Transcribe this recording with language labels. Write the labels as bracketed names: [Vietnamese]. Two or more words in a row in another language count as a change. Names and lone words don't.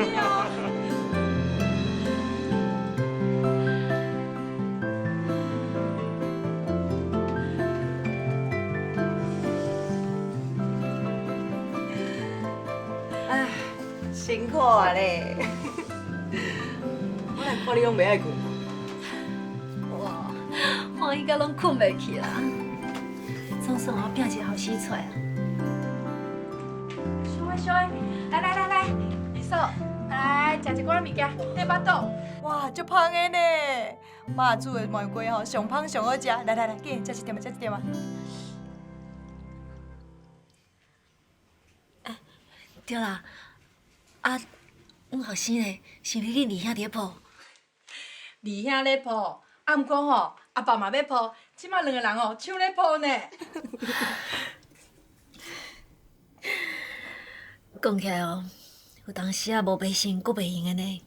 [Min Nan Chinese] 唉，辛苦啊咧！我来看你拢袂爱困。哇，欢喜到拢困袂去啦。总算我拼一个后生出来啊！小薇，来，二嫂，来食一罐物件，对巴肚。哇，足芳的呢！妈煮的玫瑰吼，上芳上好食。来，紧食一点啊！对啦，啊，阮后生嘞，是不是恁二兄伫咧抱？二兄咧抱，啊，毋过吼，阿爸嘛要抱，即马两个人哦，抢咧抱呢。讲起来哦，有当时啊无白生，阁袂用的呢。